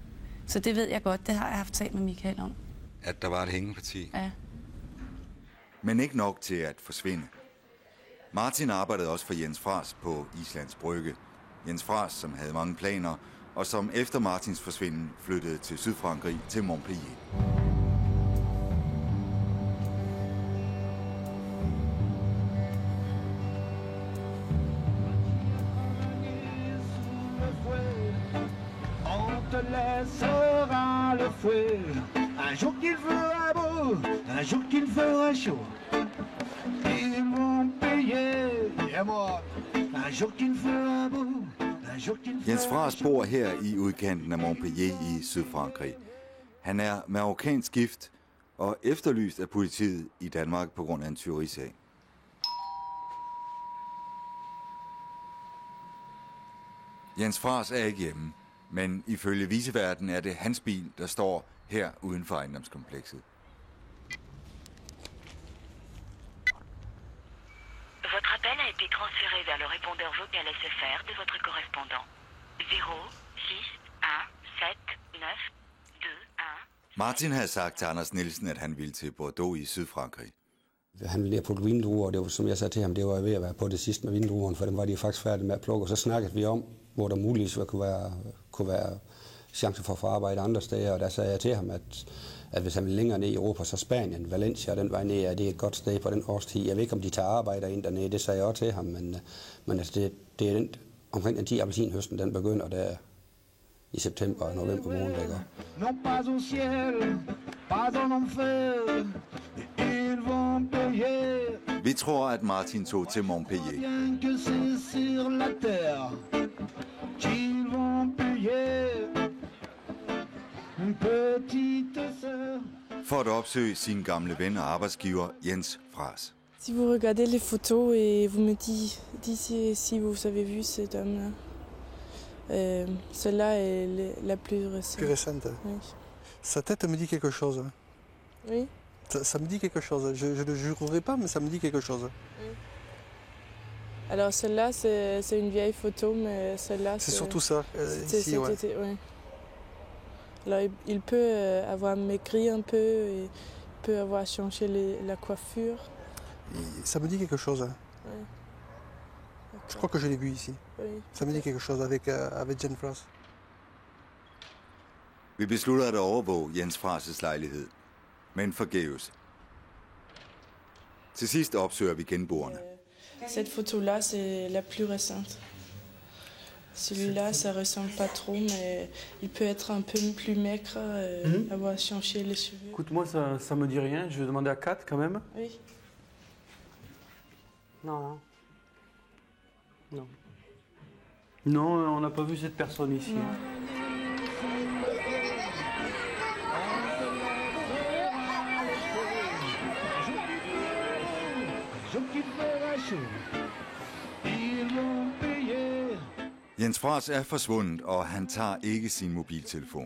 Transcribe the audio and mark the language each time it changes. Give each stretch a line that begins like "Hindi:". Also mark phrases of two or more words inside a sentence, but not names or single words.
Danish: Så det ved jeg godt, det har jeg haft talt med Michael om. At der var et hængeparti? Ja. Men ikke nok til at forsvinde. Martin arbejdede også for Jens Fras på Islands Brygge. Jens Fras, som havde mange planer, og som efter Martins forsvinden flyttede til Sydfrankrig til Montpellier.
French: Laissera le fouet un jour qu'il fera beau, un jour qu'il fera chaud. Ils vont payer, et moi, un jour qu'il fera beau, un jour qu'il fera
Danish: Jens Fras bor her i udkanten af Montpellier i Sydfrankrig. Han er marokkansk gift og efterlyst af politiet i Danmark på grund af en tyverisag. Jens Fras er ikke hjemme. Men ifølge viceverden er det hans bil, der står her uden for ejendomskomplekset.
French: Votre appel a été transféré vers le répondeur vocal SFR de votre correspondant. 0 6 1 7 9 2 1.
Danish: Martin havde sagt til Anders Nielsen, at han ville til Bordeaux i Sydfrankrig. Han ville ned på vindruer, og det var, som jeg sagde til ham, det var ved at være på det sidste med vindruerne, for dem var de faktisk færdige med at plukke. Og så snakkede vi om, hvor der muligvis kunne være chancer for at få arbejde andre steder. Og der sagde jeg til ham, at hvis han vil længere ned i Europa, så Spanien, Valencia, den vej ned, det er et godt sted på den årstid. Jeg ved ikke, om de tager arbejder ind dernede, det sagde jeg også til ham, men altså det er den, omkring den 10 appelsinhøsten, den begynder der i september og november måned, der går.
French: Non pas au ciel, pas en enfer, ils vont payer.
Danish: Vi tror, at Martin tog til Montpellier.
French: Bien que c'est sur la terre, qu'ils vont payer. Une petite sœur.
Danish: For at opsøge sin gamle ven og arbejdsgiver Jens Fras.
French: Si vous regardez les photos et vous me dites si vous avez vu cet homme-là. Celle-là est la plus récente. Plus récente. Oui. Sa tête me dit quelque chose. Oui. Ça me dit quelque chose. Je ne le jurerai pas, mais ça me dit quelque chose. Oui. Alors celle-là, c'est une vieille photo, mais celle-là... C'est surtout ça, ici, cet été, ouais. Alors il peut avoir maigri un peu, et peut avoir changé la coiffure. Ça me dit quelque chose. Hein. Oui. Je crois que je l'ai vu ici. Oui. Ça me dit quelque chose avec Jens Fras.
Danish: Vi beslutter at overvåge Jens Fras' lejlighed, men forgæves. Til sidst opsøger vi genboerne.
French: Cette photo-là, c'est la plus récente. Celui-là, ça ressemble pas trop, mais il peut être un peu plus maigre, avoir changé les cheveux. Écoute, moi, ça me dit rien. Je vais demander à Kat, quand même. Oui. Non. Non. Non, on n'a pas vu cette personne ici. Non.
Danish: Jens Fras er forsvundet, og han tager ikke sin mobiltelefon.